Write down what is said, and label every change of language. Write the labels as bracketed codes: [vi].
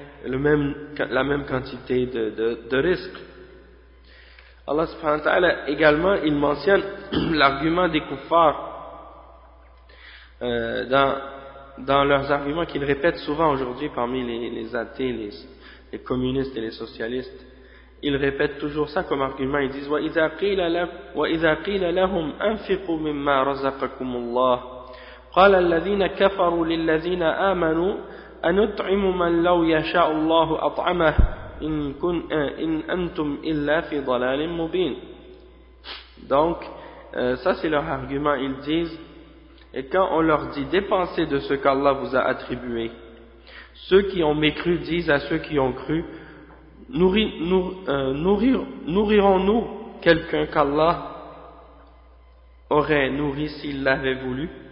[fr] la même quantité de risque. Allah subhanahu wa ta'ala également, il mentionne l'argument des kuffars dans leurs arguments qu'ils répètent souvent aujourd'hui parmi les athées, les communistes et les socialistes. Ils répètent toujours ça comme argument. Ils disent [ar] وَإِذَا قِيلَ لَهُمْ أَنْفِقُوا مِمَّا رَزَقَكُمُ اللَّهُ قال الذين كفروا للذين آمنوا أنطعم من لو يشاء الله أطعمه إن أنتم إلا في ضلال مبين. [fr] Donc ça c'est leur argument. Ils disent, et quand on leur dit dépensez de ce qu'Allah vous a attribué, ceux qui ont mécru disent à ceux qui ont cru, nourrirons-nous quelqu'un qu'Allah aurait nourri s'il l'avait voulu?